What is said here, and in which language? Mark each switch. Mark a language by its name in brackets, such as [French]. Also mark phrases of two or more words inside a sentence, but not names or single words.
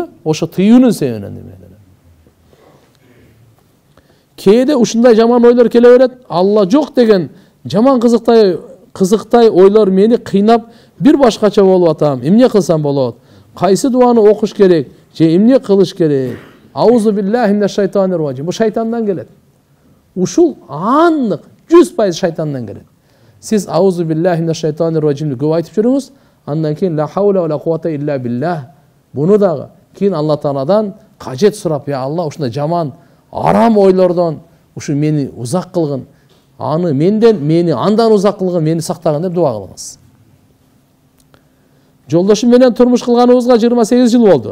[Kyrgyz] Ошо тыюунун себебинен эме. Кээде ушундай жаман ойлор келе берет. Алла жок деген жаман кызыктай ойлор мени кыйнап бир башкача болуп атам. Эмне кылсам болот? Кайсы дуаны окуш керек? Же эмне кылыш керек? [Arabic] أعوذ بالله من الشيطان الرجيم. [Kyrgyz] Бу шайтандан келет. Ушул аннык 100% шайтандан келет. Сиз [Arabic] أعوذ بالله من الشيطان الرجيم [Kyrgyz] көп айтып жүрүңүз. Андан кийин [Arabic] لا حول ولا قوة إلا بالله. [Kyrgyz] Буну дагы кийин Алла Тааладан кажет сурап, я Алла ушундай жаман арам ойлордон ушу мени узак кылгын. Аны мени андан узак кылгын, мени сактагын деп дуа кылыңыз. Жолдошум менен турмуш кылганыбызга 28 жыл болду.